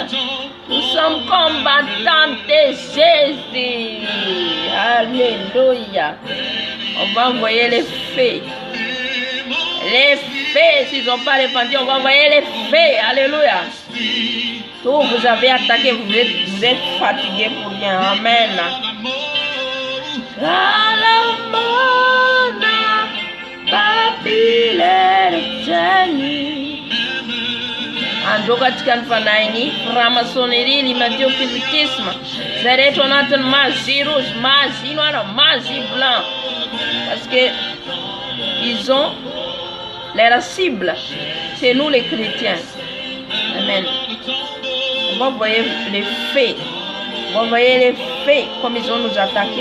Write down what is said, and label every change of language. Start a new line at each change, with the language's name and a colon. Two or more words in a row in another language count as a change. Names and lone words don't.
French: Nous sommes combattants de Jésus. Alléluia. On va envoyer les fées. Les fées, s'ils n'ont pas répandu, on va envoyer les fées. Alléluia. Tout vous avez attaqué, vous êtes fatigué pour rien. Amen.
Malagasy: Andro katika mfanaini
French: framasonnerie l'illuminati occultisme
Malagasy: zareto anatin'ny
French: magie rouge, magie noire, magie blanc, parce que ils ont leur cible, c'est nous les chrétiens. Amen. On va envoyer les fées, on va envoyer les fées comme ils ont nous attaqué.